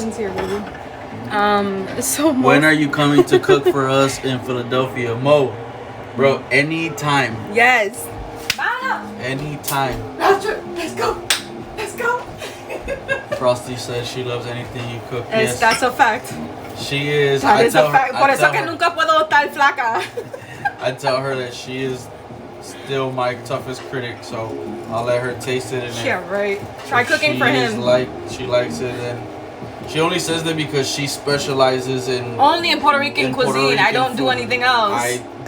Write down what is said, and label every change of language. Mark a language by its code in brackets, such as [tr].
[en] You got questions here, baby. So when are you coming to cook for us in Philadelphia? Mo, bro, anytime. Yes. Anytime. Let's go. Let's go. Frosty says she loves anything you cook. Yes. That's a fact. She is. That is a fact. [es] Por eso que nunca puedo estar flaca. [en] I tell her that she is still my toughest critic, so I'll let her taste it. And Yeah, right. Try cooking for him. She likes it, and she only says that because she specializes in only in Puerto Rican cuisine. I don't do anything else.